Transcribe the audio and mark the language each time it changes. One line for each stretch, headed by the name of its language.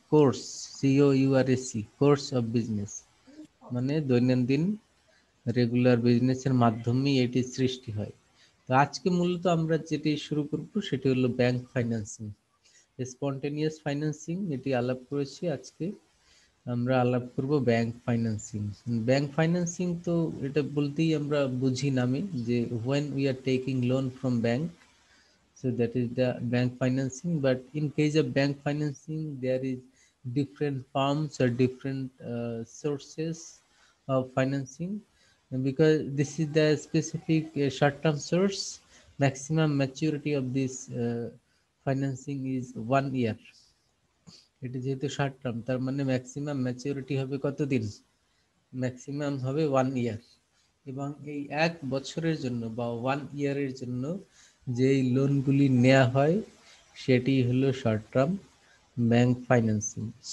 Bangla: Course, COURSE, course of business মানে দৈনন্দিন regular বিজনেসের মাধ্যমেই এটি সৃষ্টি হয়। তো আজকে মূলত আমরা যেটি শুরু করব সেটি হলো ব্যাংক ফাইন্যান্সিং। স্পন্টেনিয়াস ফাইন্যান্সিং এটি আলাপ করেছি, আজকে আমরা আলাপ করব ব্যাংক ফাইন্যান্সিং। ব্যাংক ফাইন্যান্সিং তো এটা বলতেই আমরা বুঝি নামে যে
English: when we are taking loan from bank, so that is the bank financing. But in case of bank financing, there is different forms or different sources of financing. And because this is the specific short term source, maximum maturity of this financing is 1 year.
Bangla: এটি যেহেতু short term, তার মানে maximum maturity হবে কতদিন? Maximum হবে 1 ইয়ার। এবং এই 1 বছরের জন্য বা 1 ইয়ারের জন্য যেই লোনগুলি নেওয়া হয় সেটি হলো শর্ট টার্ম ব্যাংক ফাইন্যান্সিং।